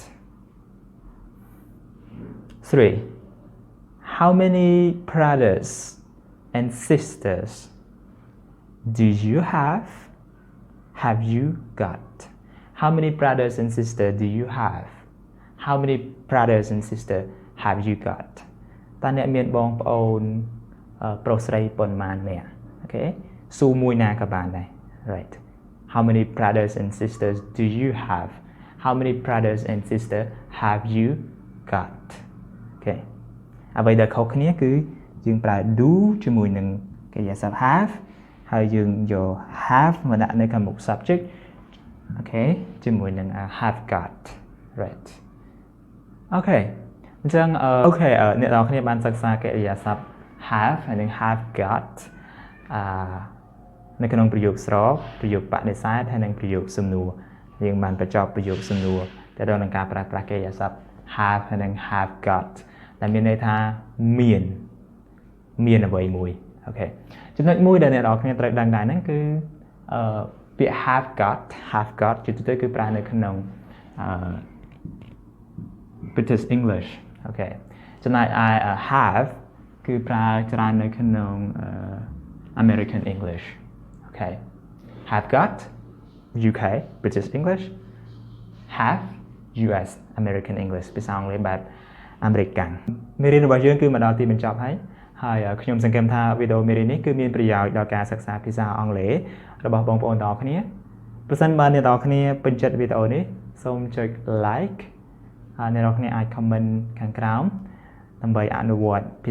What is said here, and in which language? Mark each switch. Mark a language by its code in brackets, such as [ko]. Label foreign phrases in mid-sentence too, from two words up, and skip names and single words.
[en] 3 How many brothers and sisters do you have you got How many brothers and sisters do you have How many brothers and sisters have you got [km] តើអ្នកមានបងប្អូនប្រុសស្រីប៉ុន្មាននាក់អូខេស៊ូមួយណា ក៏បានដែរ right [en] How many brothers and sisters do you have How many brothers and sisters have you got [km] អូខេអ្វីដែលខុសគ្នាគឺយើងប្រើ do ជាមួយនឹងកិរិយាសព្ទ have ហើយយើងយក have មកដាក់នៅខាងមុខ subject អូខេជាមួយនឹង [en] have got right [km] អូខេអញ្ចឹងអូខេអ្នកនរគ្នាបានសិក្សាកិរិយាសព្ទ have ហើយនឹង [en] have got [km] នៅក្នុងប្រយោគស្របប្រយោគបដិសេធហើយនិងប្រយោគសំណួរយើងបានបញ្ចប់ប្រយោគសំណួរទៅដល់នឹងការប្រើប្រាស់កិរិយាសព្ទ have ហើយនិង [en] have got [km] ដែលមានន័យថាមានអ្វីមួយអូខេចំណុចមួយដែលអ្នកនរគ្នាត្រូវដឹងដែរហ្នឹងគឺពាក្យ [en] have got [km] ជាទូទៅគឺប្រើនៅក្នុង [en] British English [km] អូខេចំណែកឯ have គឺប្រើច្រើននៅក្នុង [en] American English [km] អូខេ [en] have got UK British English have US American English [km] ភាសាអង់គ្លេសបែបអាមេរិកកាំងមេរៀនរបស់យើងគឺមកដល់ទី បញ្ចប់ហើយខ្ញុំសង្ឃឹមថាវីដេអូមេរៀននេះគឺមានប្រយោជន៍ដល់ការសិក្សាភាសាអង់គ្លេសរបស់បងប្អូនទាំងអស់គ្នាប្រសិនបើអ្នកទាំងអ ស់គ្នាពេញចិត្តវីដេអូនេះសូមចុច like ហើយអ្នកទាំងអស់គ្នាអាច comment ខាងក្រោមដើម្បីអនុវត្តភា